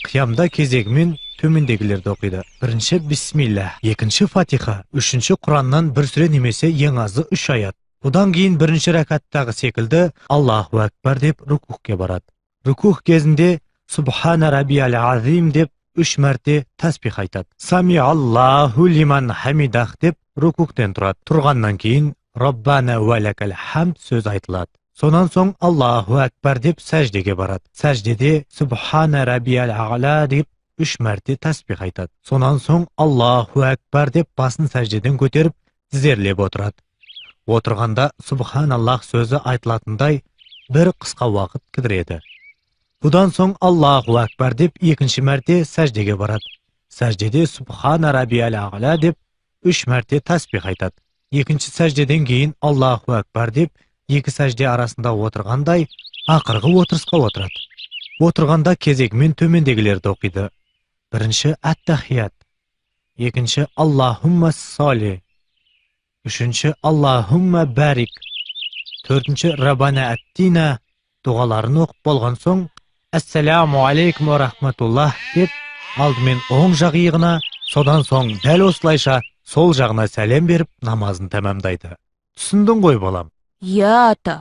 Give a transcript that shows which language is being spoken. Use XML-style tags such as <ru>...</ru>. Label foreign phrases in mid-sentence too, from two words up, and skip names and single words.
<kk>Қиямда кезегімен төмендегілерді оқиды. Бірінші бисмилля, екінші фатиха, үшінші Құраннан бір сүре немесе ең азы 3 аят. Бұдан кейін бірінші рәкаттағы секілді</kk> <ar>الله أكبر</ar> <kk>деп рукухке барады. Рукух кезінде</kk> <ar>سبحان ربي العظيم</ar> <kk>деп 3 мәрте тәсбих айтады.</kk> <ar>سمع الله لمن حمده</ar> <kk>деп рукухтен тұрады. Тұрғаннан кейін</kk> <ar>ربنا ولك الحمد</ar> <kk>сөз айтылады. Сонан соң</kk> <ar>الله أكبر</ar> <kk>деп сәждеге барады. Сәждеде</kk> <ar>سبحان ربي الأعلى</ar> <kk>деп 3 мәрте тәсбих айтады. Сонан соң</kk> <ar>الله أكبر</ar> <kk>деп басын сәждеден көтеріп тізерлеп отырады. Отырғанда Субханаллах сөзі айтылатындай бір қысқа уақыт кідіреді. Бұдан соң</kk> <ar>الله أكبر</ar> <kk>деп екінші мәрте сәждеге барады. Сәждеде</kk> <ar>سبحان ربي الأعلى</ar> <kk>деп 3 мәрте тәсбих айтады. Екінші сәждеден кейін</kk> <ar>الله أكبر</ar> <kk>деп екі сәжде арасында отырғандай ақырғы отырысқа отырады. Отырғанда кезегімен төмендегілерді оқиды. Бірінші ат-тахият, екінші</kk> <ar>اللهم صل,</ar> <kk>үшінші</kk> <ar>اللهم بارك,</ar> <kk>төртінші</kk> <ar>ربنا آتنا</ar> <kk>дұғаларын оқып болған соң</kk> <ar>السلام عليكم ورحمة الله</ar> <kk>деп алдымен оң жақ иығына, содан соң дәл осылайша сол жағына сәлем беріп намазын тәмамдайды. Түсіндің ғой балам? Я ата.</kk>